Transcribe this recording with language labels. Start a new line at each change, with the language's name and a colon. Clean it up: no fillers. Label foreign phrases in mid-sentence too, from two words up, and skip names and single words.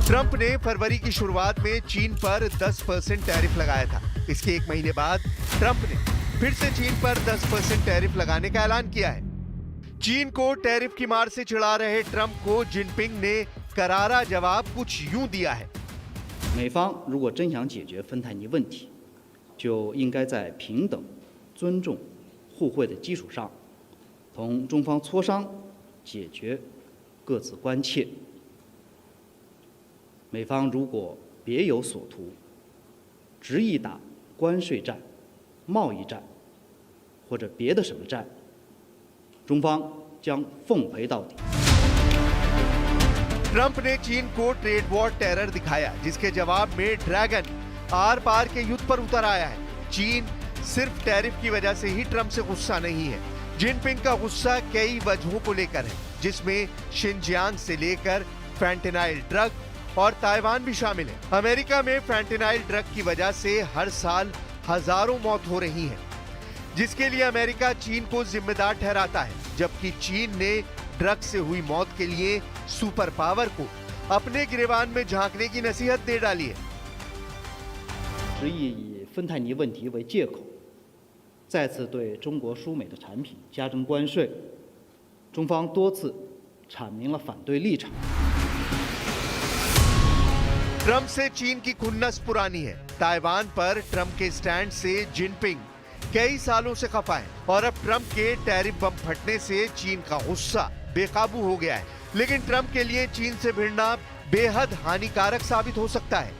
Hindi: ट्रंप ने फरवरी की शुरुआत में चीन पर 10% टैरिफ लगाया था। इसके एक महीने बाद ट्रंप ने फिर से चीन पर 10% टैरिफ लगाने का ऐलान किया है। चीन को टैरिफ की मार से चिढ़ा रहे ट्रंप को जिनपिंग ने करारा जवाब कुछ यूं दिया है।
Chinese: 美方如果真想解决芬太尼问题，就应该在平等、尊重、互惠的基础上，同中方磋商，解决各自关切。美方如果别有所图，执意打关税战、贸易战或者别的什么战，中方将奉陪到底。
Hindi: ट्रंप ने चीन को
English: trade war terror
Hindi: दिखाया, जिसके जवाब में ड्रैगन आर पार के युद्ध पर उतर आया है। चीन सिर्फ टैरिफ की वजह से ही ट्रंप से गुस्सा नहीं है। जिनपिंग का गुस्सा कई वजहों को लेकर है, जिसमें शिनजियांग से लेकर
English: fentanyl drug
Hindi: और ताइवान भी शामिल है। अमेरिका में
English: fentanyl drug
Hindi: की वजह से हर साल हजारों मौत हो रही है, जिसके लिए अमेरिका चीन को जिम्मेदार ठहराता है, जबकि चीन ने ड्रग से हुई मौत के लिए
English: super power
Hindi: को अपने गिरेबान में झांकने की नसीहत दे डाली है।
Chinese: 执意以芬太尼问题为借口，再次对中国输美的产品加征关税，中方多次阐明了反对立场。
Hindi: ट्रंप से चीन की खुन्नस पुरानी है। ताइवान पर ट्रंप के स्टैंड से जिनपिंग कई सालों से खफा है और अब ट्रंप के
English: tariff bomb
Hindi: फटने से चीन का गुस्सा बेकाबू हो गया है। लेकिन ट्रंप के लिए चीन से भिड़ना बेहद हानिकारक साबित हो सकता है।